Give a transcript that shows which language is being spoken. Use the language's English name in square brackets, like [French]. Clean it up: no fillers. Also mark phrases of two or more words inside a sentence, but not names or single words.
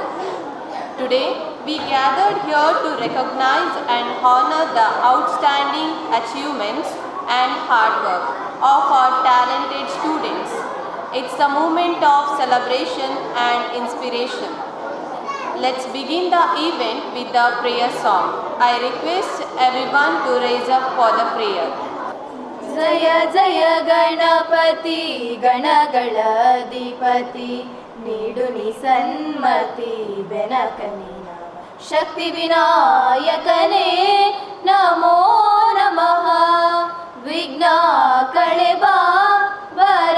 [English] Today, we gathered here to recognize and honor the outstanding achievements and hard work of our talented students. It's a moment of celebration and inspiration. Let's begin the event with the prayer song. I request everyone to raise up for the prayer. [Kannada] ಜಯ ಜಯ ಗಣಪತಿ ಗಣಗಳ ಅಧಿಪತಿ ನೀಡು ನಿ ಸನ್ಮತಿ ಬೆನಕನಿ ಶಕ್ತಿ ವಿನಾಯಕನೇ ನಮೋ ನಮಃ ವಿಘ್ನ ಕಳೆಬಾ ವರ